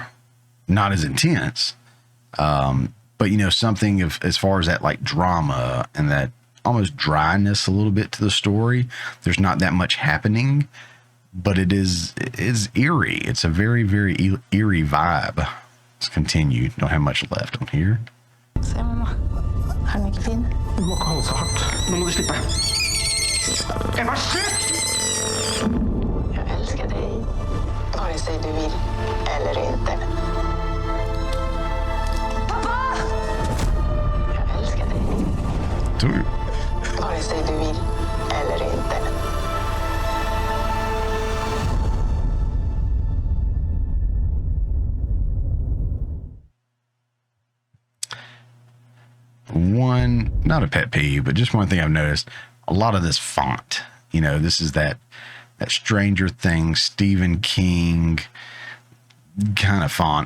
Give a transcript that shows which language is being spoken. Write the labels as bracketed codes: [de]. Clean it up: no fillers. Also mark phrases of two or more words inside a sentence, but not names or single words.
[en] Not as intense, but something of as far as that like drama and that almost dryness a little bit to the story. There's not that much happening, but it is eerie. It's a very, very eerie vibe. Let's continue. Don't have much left on here. [no] Se, mamma. Er den ikke fin? Du må ikke holde så hardt. Nå må du slippe. Emma, slutt! Jeg elsker deg, vare seg du vil eller inte. Pappa! Jeg elsker deg, vare seg du vil eller inte. [en] One, not a pet peeve, but just one thing I've noticed, a lot of this font, this is that Stranger Things, Stephen King kind of font.